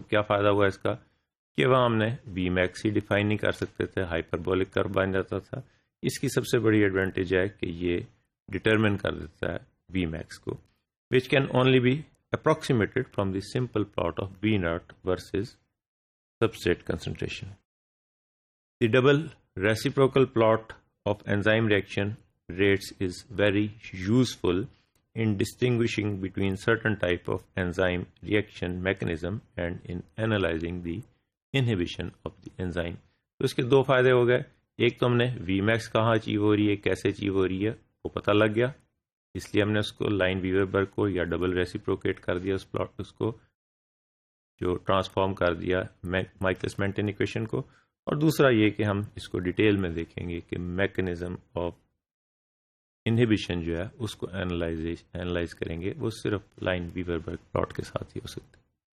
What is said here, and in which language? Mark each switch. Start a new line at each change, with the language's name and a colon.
Urdu: اب کیا فائدہ ہوا اس کا کہ وہاں ہم نے وی میکس ہی ڈیفائن نہیں کر سکتے تھے، ہائپربولک کرو بن جاتا تھا. اس کی سب سے بڑی ایڈوانٹیج ہے کہ یہ ڈٹرمن کر دیتا ہے وی میکس کو،
English: which can only be approximated from the simple plot of V naught versus substrate concentration. The double reciprocal plot of enzyme reaction rates is very useful in distinguishing between certain type of enzyme reaction mechanism and in analyzing the inhibition of the enzyme.
Urdu: تو اس کے دو فائدے ہو گئے. ایک تو ہم نے وی Max کہاں achieve ہو رہی ہے، کیسے اچیو ہو رہی ہے وہ پتہ لگ گیا، اس لیے ہم نے اس کو لائن ویوربرگ کو یا ڈبل ریسیپروکیٹ کر دیا اس کو جو ٹرانسفارم کر دیا مائکلس مینٹن ایکویشن کو. اور دوسرا یہ کہ ہم اس کو ڈیٹیل میں دیکھیں گے کہ میکنزم آف انہیبیشن جو ہے اس کو اینالائز کریں گے. وہ صرف لائن ویوربرگ پلاٹ کے ساتھ ہی ہو سکتا ہے.